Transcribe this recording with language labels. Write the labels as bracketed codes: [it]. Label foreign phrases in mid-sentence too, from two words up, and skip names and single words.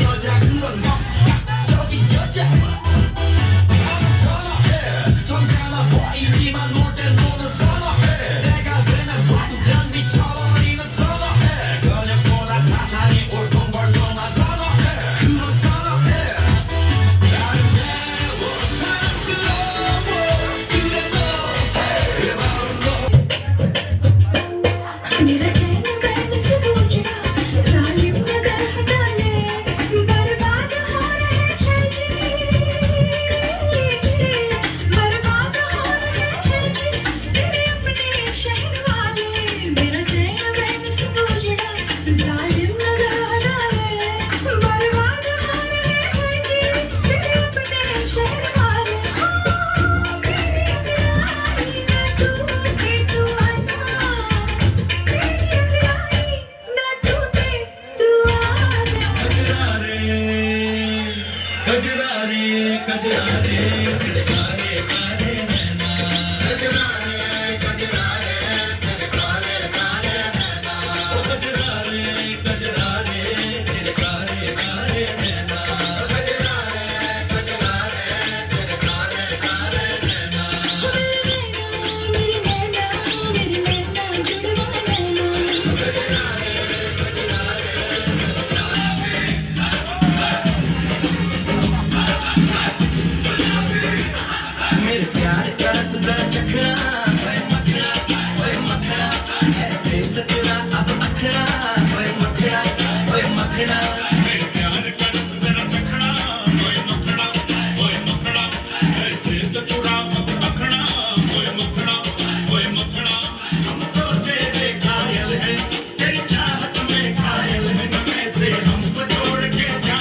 [ko] 여자 그런 감각적인 여자 나는 선호해 점잖아 보이지만 놀 땐 노는 선호해 내가 되는 완전 미쳐버린 니는 선호해 근육보다 사상이 울퉁불퉁한 선호해 그런 선호해 아름다워 사랑스러워 그래 너 그래 바로 너 [hi] मेरा चैन कैसे से टूट गया जालिम नजर हटा ले बर्बाद हो रहे हैं जी बर्बाद हो रहे हैं जी तेरे अपने शहर वाले मेरा चैन कैसे से टूट गया जालिम नजर हटा ले बर्बाद हो रहे हैं जी तेरे अपने शहर वाले मेरी प्यारी ना टूटे तू आना मेरी प्यारी ना टूटे तू आना कजरा रे कजरा रे तेरे काले काले नैना कजरा रे कजरा रे तेरे काले काले नैना ओ कजरा रे तेरे काले काले नैना कजरा रे तेरे काले काले नैना मेरी नैना जुड़वा नैना मेरे प्यार का रस जरा चखना ओए मखना ऐसे तो तेरा अब अखड़ा ओए मखना मेरे प्यार का रस जरा चखना ओए मखना ऐसे तो चूड़ा अब अखड़ा ओए मखना हम तो तेरे घायल हैं तेरी चाहत में घायल हैं न कैसे हमको छोड़ के जा